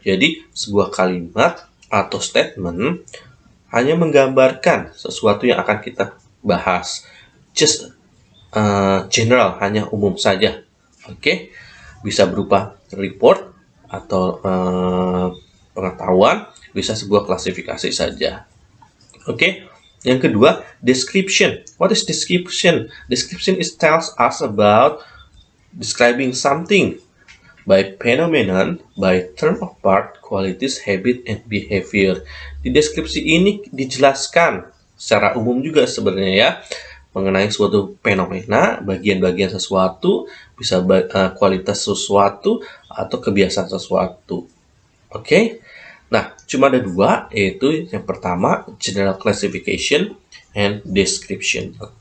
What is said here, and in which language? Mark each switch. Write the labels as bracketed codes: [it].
[id] Jadi sebuah kalimat atau statement hanya menggambarkan sesuatu yang akan kita bahas. [en] Just general, [id] hanya umum saja. Oke, bisa berupa report atau pengetahuan, bisa sebuah klasifikasi saja. Oke, yang kedua, [en] description. What is description? Description tells us about describing something by phenomenon, by term of part, qualities, habit, and behavior. [id] Di deskripsi ini dijelaskan secara umum juga sebenarnya ya, mengenai suatu fenomena, bagian-bagian sesuatu, bisa kualitas sesuatu, atau kebiasaan sesuatu. Oke, nah cuma ada dua, yaitu yang pertama [en] general classification and description.